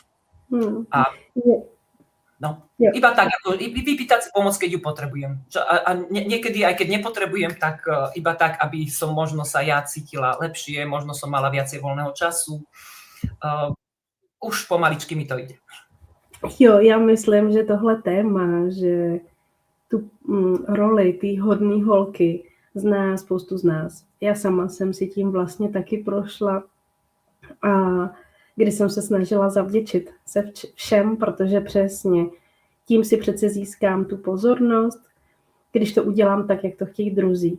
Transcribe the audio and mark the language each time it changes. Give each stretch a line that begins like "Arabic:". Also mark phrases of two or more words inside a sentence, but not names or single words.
Slovak: A iba tak, ako vypýtať si pomoc, keď ju potrebujem. A niekedy, aj keď nepotrebujem, tak iba tak, aby som možno sa ja cítila lepšie, možno som mala viacej voľného času. Už pomaličky mi to ide.
Czech: Jo, já myslím, že tohle téma, že tu roli té hodné holky zná spoustu z nás. Já sama jsem si tím vlastně taky prošla a když jsem se snažila zavděčit se všem, protože přesně tím si přece získám tu pozornost, když to udělám tak, jak to chtějí druzí.